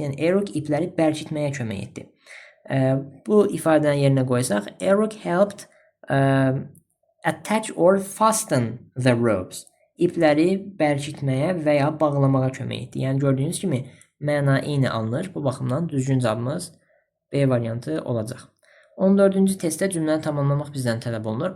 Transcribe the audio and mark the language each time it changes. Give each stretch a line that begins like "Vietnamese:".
Azerbaijani: Yəni Eric ipləri bərkitməyə kömək etdi. Bu ifadəni yerinə qoysaq,
English: Eric helped attach or fasten the ropes.
Azerbaijani: İpləri bərkitməyə və ya bağlamağa kömək etdi. Yəni gördüyünüz kimi məna eyni alınır. Bu baxımdan düzgün cavabımız B variantı olacaq. 14-cü testdə cümləni tamamlamaq bizdən tələb olunur.